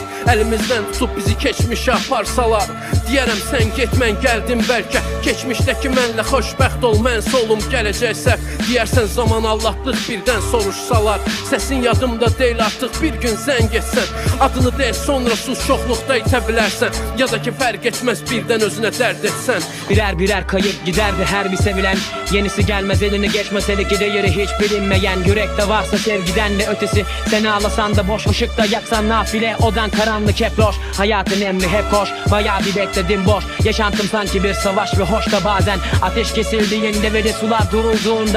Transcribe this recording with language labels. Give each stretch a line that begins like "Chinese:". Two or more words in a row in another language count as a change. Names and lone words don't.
Azerbaijani: Əlimizdən tutub bizi keçmişə aparsalar, deyərəm sən get, mən gəldim bəlkə. Keçmişdəki mənlə xoşbəxt ol, mən solum gələcəksə. Deyərsən zaman Allahlıq birdən soruşsalar, səsin yadımda deyil artıq, bir gün sən getsən. Adını deyil sonra sus, çoxluqda itə bilərsən, ya da ki fərq etməz birdən özünə dərd etsən.
Turkish: Birer birer kayıp giderdi her bir sevilen, yenisi gelmez elini geçmez hele ki değeri hiç bilinmeyen. Yürekte varsa sevgiden de ötesi, sen ağlasan da boş, ışıkta yaksan nafile, odan karanlık hep loş. Hayatın emri hep koş, bayağı bir bekledim boş. Yaşantım sanki bir savaş ve hoş da bazen ateş kesildiğinde ve de sular durulduğunda.